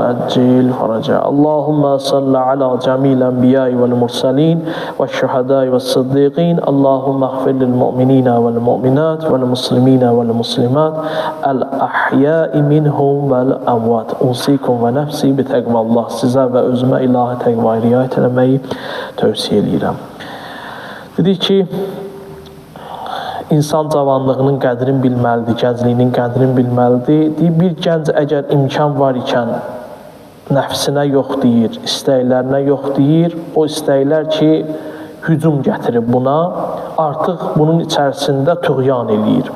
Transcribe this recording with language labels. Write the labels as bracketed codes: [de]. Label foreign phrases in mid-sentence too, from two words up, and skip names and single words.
[ar] وعجل فرجا. اللهم صل على جميع الأنبياء والمرسلين والشهداء والصديقين. اللهم اغفر للمؤمنين والمؤمنات والمسلمين والمسلمات الأحياء منهم والأموات. أوصيكم ونفسي بتقوى الله. [az] Sizə və özümə ilahi təqvaya riayət eləməyi tövsiyə edirəm. Dedik ki, İnsan cavanlığının qədrini bilməlidir, gəncliyinin qədrini bilməlidir. Bir gənc əgər imkan var ikən nəfsinə yox deyir, istəklərinə yox deyir, o istəklər ki, hücum gətirib buna, artıq bunun içərisində tuğyan eləyir.